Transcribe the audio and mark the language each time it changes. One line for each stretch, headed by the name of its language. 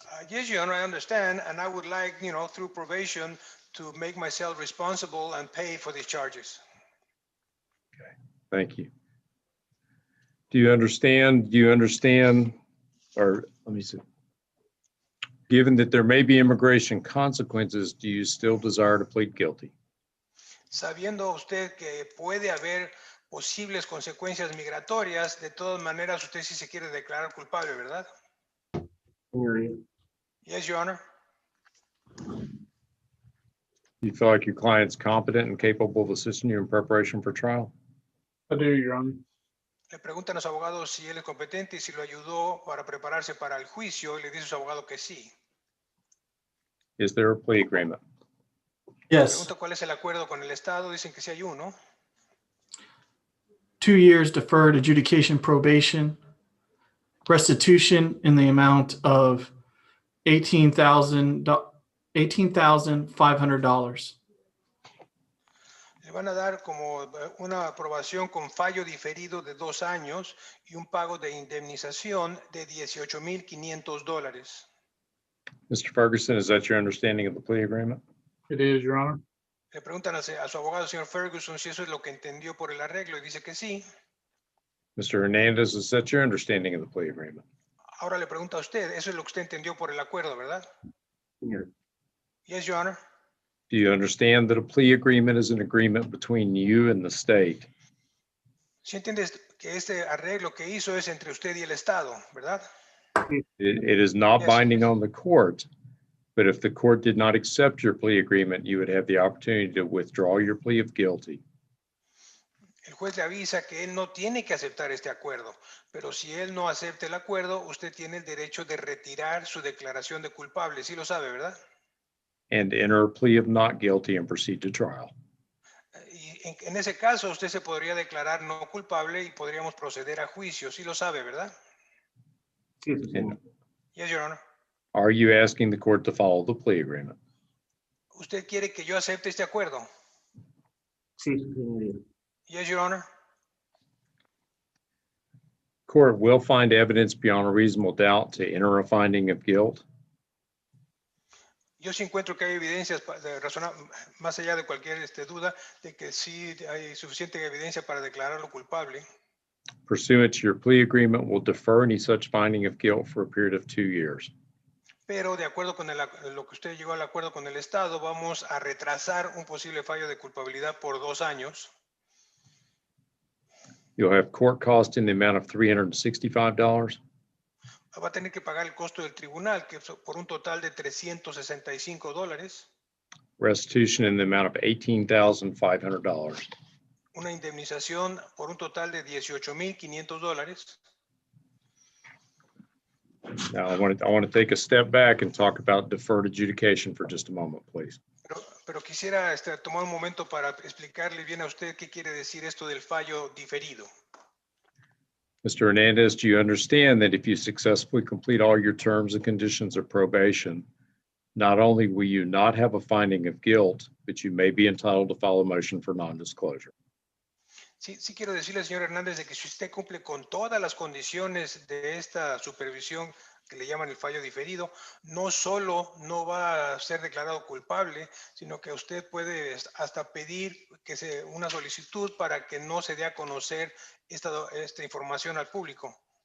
English: Yes, Your Honor, I understand, and I would like, through probation, to make myself responsible and pay for these charges. Thank you. Do you understand, or let me see. Given that there may be immigration consequences, do you still desire to plead guilty?
Spanish: Sabiendo usted que puede haber posibles consecuencias migratorias, de todas maneras usted sí se quiere declarar culpable, ¿verdad? Señoría.
English: Yes, Your Honor. You feel like your client's competent and capable of assisting you in preparation for trial? I do, Your Honor.
Spanish: Le preguntan a su abogado si él es competente y si lo ayudó para prepararse para el juicio, y le dice a su abogado que sí.
English: Is there a plea agreement? Yes.
Spanish: Pregunta cuál es el acuerdo con el Estado, dicen que sí hay uno.
English: 2 years deferred adjudication probation, restitution in the amount of $18,500.
Spanish: Le van a dar como una aprobación con fallo diferido de 2 años y un pago de indemnización de $18,500.
English: Mr. Ferguson, is that your understanding of the plea agreement? It is, Your Honor.
Spanish: Le preguntan a su abogado, señor Ferguson, si eso es lo que entendió por el arreglo y dice que sí.
English: Mr. Hernandez, is that your understanding of the plea agreement?
Spanish: Ahora le pregunto a usted, eso es lo que usted entendió por el acuerdo, ¿verdad? Señor.
English: Yes, Your Honor. Do you understand that a plea agreement is an agreement between you and the state?
Spanish: Si entiendes que este arreglo que hizo es entre usted y el Estado, ¿verdad?
English: It is not Yes. binding on the court, but if the court did not accept your plea agreement, you would have the opportunity to withdraw your plea of guilty.
Spanish: El juez le avisa que él no tiene que aceptar este acuerdo, pero si él no acepta el acuerdo, usted tiene el derecho de retirar su declaración de culpable. Sí lo sabe, ¿verdad?
English: And enter a plea of not guilty and proceed to trial.
Spanish: Y en ese caso, usted se podría declarar no culpable y podríamos proceder a juicio. Sí lo sabe, ¿verdad? Sí, señor.
English: Yes, Your Honor. Are you asking the court to follow the plea agreement?
Spanish: ¿Usted quiere que yo acepte este acuerdo? Sí, señoría.
English: Yes, Your Honor. Court will find evidence beyond a reasonable doubt to enter a finding of guilt.
Spanish: Yo sí encuentro que hay evidencias más allá de cualquier duda de que sí hay suficiente evidencia para declararlo culpable.
English: Pursuant to your plea agreement, will defer any such finding of guilt for a period of 2 years.
Spanish: Pero de acuerdo con lo que usted llegó al acuerdo con el Estado, vamos a retrasar un posible fallo de culpabilidad por 2 años.
English: You'll have court cost in the amount of $365.
Spanish: Va a tener que pagar el costo del tribunal, que es por un total de $365.
English: Restitution in the amount of $18,500.
Spanish: Una indemnización por un total de $18,500.
English: Now, I want to take a step back and talk about deferred adjudication for just a moment, please.
Spanish: Pero quisiera tomar un momento para explicarle bien a usted qué quiere decir esto del fallo diferido.
English: Mr. Hernandez, do you understand that if you successfully complete all your terms and conditions of probation, not only will you not have a finding of guilt, but you may be entitled to file a motion for non-disclosure?
Spanish: Sí quiero decirle, señor Hernández, de que si usted cumple con todas las condiciones de esta supervisión que le llaman el fallo diferido, no solo no va a ser declarado culpable, sino que usted puede hasta pedir una solicitud para que no se dé a conocer esta información al público.